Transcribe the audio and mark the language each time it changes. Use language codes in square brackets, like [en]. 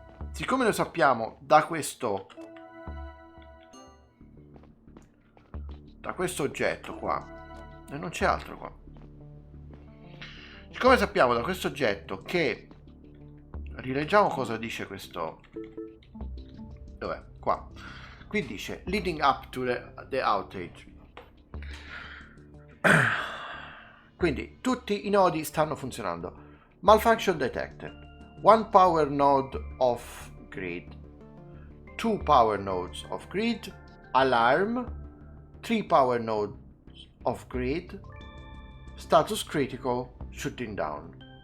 [it] Siccome lo sappiamo da questo oggetto qua, e non c'è altro qua. Siccome sappiamo da questo oggetto che, rileggiamo cosa dice questo, dov'è? Qua. Qui dice [en] leading up to the outage. [it] Quindi tutti i nodi stanno funzionando. [en] Malfunction detected. 1 power node off grid. 2 power nodes off grid. Alarm. 3 power nodes off grid. Status critical. Shutting down.